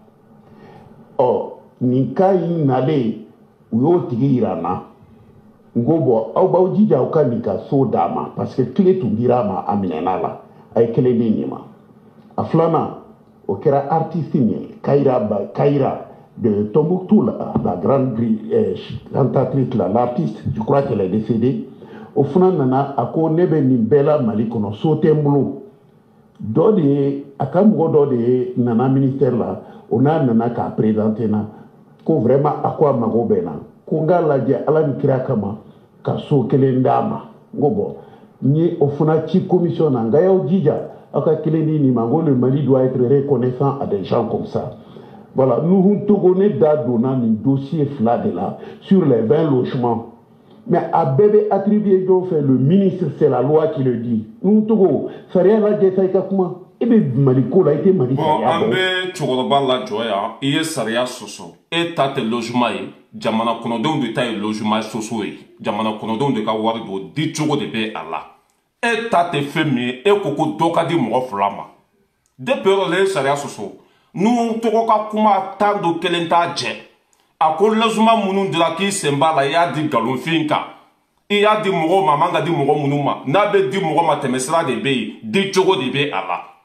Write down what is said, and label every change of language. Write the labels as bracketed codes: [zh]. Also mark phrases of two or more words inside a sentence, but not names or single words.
[bm] nin cas in nalen u y'o tigi yira n na n ko bɔn aw b'aw jija aw ka nin ka so d'a ma [fr] parce que [bm] clé tun dira a ma a minɛna la a ye kelen di nin ma a filanan o kɛra artiste ye Kayira de Tombouctou [fr] la grande cantatrice l'artiste je crois qu'elle est décédée [bm] o fana nana a ko ne bɛ nin bɛɛ la Mali kɔnɔ so tɛ n bolo dɔ de ye a ka mɔgɔ dɔ de ye nana ministère la o n'a nana k'a présenter na ko vraiment a ko a mago bɛ na ko n k'a lajɛ ala ni kira kama ka so kelen d'a ma n ko bɔn n ye o fana ci commission na nka y'aw jija aw ka kelen di nin ma n ko [fr] le Mali doit être reconnaissant à des gens comme ça voilà nous [bm] Togo ne da donna nin [fr] dossier 2 de la sur les 20 logements mais [bm] a bɛɛ bɛ attribué jɔn fɛ [fr] le ministre c'est la loi qui le dit nous [bm] Togo sariya lajɛ sa i ka kuma e bɛ Mali ko la i tɛ Mali sariya dɔn. An bɛ cɛkɔrɔba lajɔ yan i ye sariya sɔsɔ e ta tɛ logement ye jamana kɔnɔdenw de ta ye logement soso ye jamana kɔnɔdenw de ka wari don di cogo de bɛ a la e ta tɛ fɛn min ye e ko ko dɔ ka di mɔgɔ 2 ma depuis yɔrɔ la e sariya sɔsɔ n'u tɔgɔ ka kuma tan do kelen t'a jɛ a ko logement minnu dira k'i sen b'a la i y'a di nkalonfin kan i y'a di mɔgɔw ma a man ka di mɔgɔ minnu ma n'a bɛ di mɔgɔ ma tɛmɛsira de bɛ yen di cogo de bɛ a la